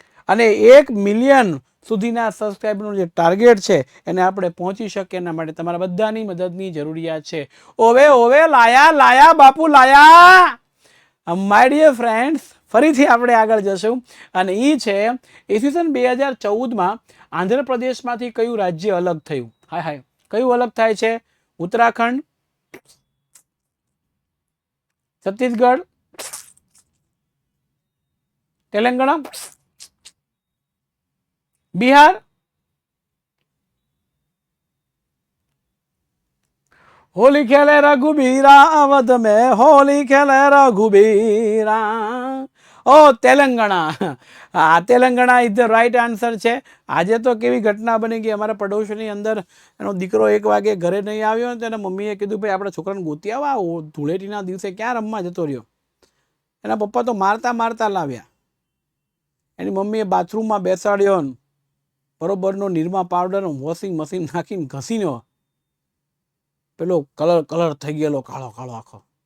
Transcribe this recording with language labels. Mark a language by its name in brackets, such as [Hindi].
[Gujarati] અને 1 મિલિયન સુધીના સબસ્ક્રાઈબરનું જે ટાર્ગેટ છે એને આપણે પહોંચી શકીએ એના માટે તમારા બધાની મદદની જરૂરિયાત છે. ઓવે લાયા બાપુ લાયા. માય ડિયર ફ્રેન્ડ્સ, ફરીથી આપણે આગળ જશું અને એ છે ઈસવીસન 2014માં આંધ્રપ્રદેશમાંથી કયું રાજ્ય અલગ થયું? હાય કયું અલગ થાય છે? ઉત્તરાખંડ, છત્તીસગઢ, તેલંગાણા, બિહાર, [Hindi] होली खेले रघुबीरा अवध में होली खेले रघुबीरा. [Gujarati] ઓ તેલંગાણા. આ Telangana is the right answer છે. આજે તો કેવી ઘટના બની ગઈ, અમારા પડોશીની અંદર એનો દીકરો 1 વાગે ઘરે નહીં આવ્યો ને તેના મમ્મીએ કીધું ભાઈ આપણા છોકરાને ગોતી આવા, ધૂળેટીના દિવસે ક્યાં રમવા જતો રહ્યો. એના પપ્પા તો મારતા લાવ્યા. એની મમ્મીએ બાથરૂમમાં બેસાડ્યો ને બરોબરનો નિરમા પાવડર વોશિંગ મશીન નાખીને ઘસીનો પેલો કલર થઈ ગયેલો કાળો આખો.